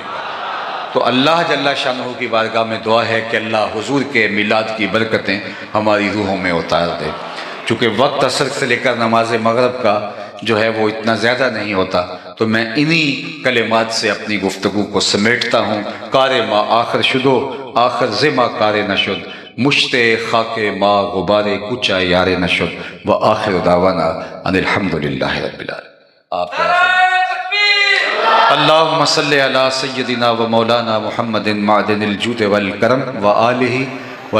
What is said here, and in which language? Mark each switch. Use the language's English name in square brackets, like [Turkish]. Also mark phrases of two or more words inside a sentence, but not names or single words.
[Urdu] تو اللہ [Arabic] جل شانہ [Urdu] کی بارگاہ میں دعا ہے کہ اللہ حضور کے میلاد کی برکتیں ہماری روحوں میں اتار دے۔ چونکہ وقت عصر سے لے کر نماز مغرب کا جو ہے وہ اتنا زیادہ نہیں ہوتا، تو میں انہی کلمات سے اپنی گفتگو کو سمیٹتا ہوں۔ [Persian] کار ما آخر شدو آخر زما کار نشد، مشت خاک ما غبار کچا یار نشد، [Arabic] و آخر دعوانا ان الحمدللہ رب العالمین۔ اللہم صلی علی سیدنا و مولانا محمد معدن الجود والکرم و آلہ